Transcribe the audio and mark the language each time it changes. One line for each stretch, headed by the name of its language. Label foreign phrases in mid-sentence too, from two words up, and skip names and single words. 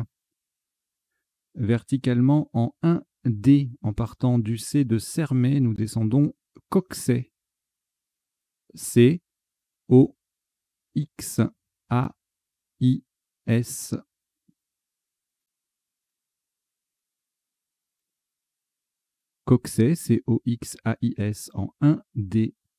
French: Verticalement en 1D, en partant du C de Sermay, nous descendons Coxet. C, O, X, A, I, S. Coxet, C-O-X-A-I-S en 1D.